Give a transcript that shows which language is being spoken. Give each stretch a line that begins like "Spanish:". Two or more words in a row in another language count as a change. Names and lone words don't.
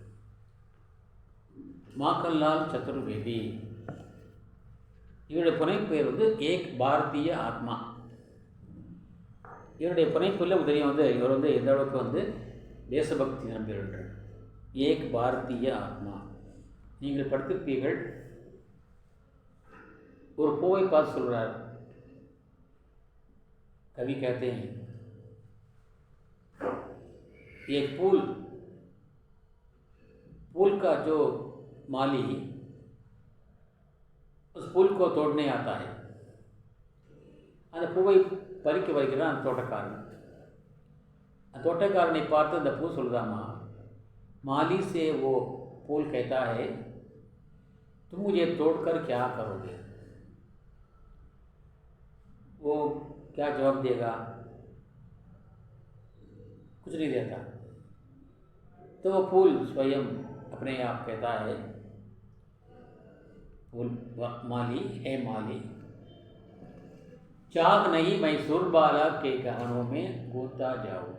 Tamil: மாக்கன்லால் சதுர்வேதி, இவருடைய புனைப்பெயர் ஏக் பாரதிய ஆத்மா. இவருடைய புனைப்பில் தெரியும் இவர் எந்த அளவுக்கு தேசபக்தி நம்பியிருக்கிறார். ஏக் பாரதிய ஆத்மா. நீங்கள் படித்திருப்பீர்கள். ஒரு பூவை பார்த்து சொல்கிறார்.
Hindi: कवि कहते हैं, एक फूल का जो माली उस फूल को तोड़ने आता है.
Tamil: அந்த பூவை பறிக்க வருகிறான் அந்த தோட்டக்காரன். அந்த தோட்டக்காரனை பார்த்து அந்த பூ சொல்லுதாமா,
Hindi: माली से वो फूल कहता है, तुम मुझे तोड़कर क्या करोगे. वो क्या जवाब देगा? कुछ नहीं देता. तो वो फूल स्वयं अपने आप कहता है, फूल माली है माली, चाक नहीं मैं सुरबाला के गहनों में गूंथता जाऊं.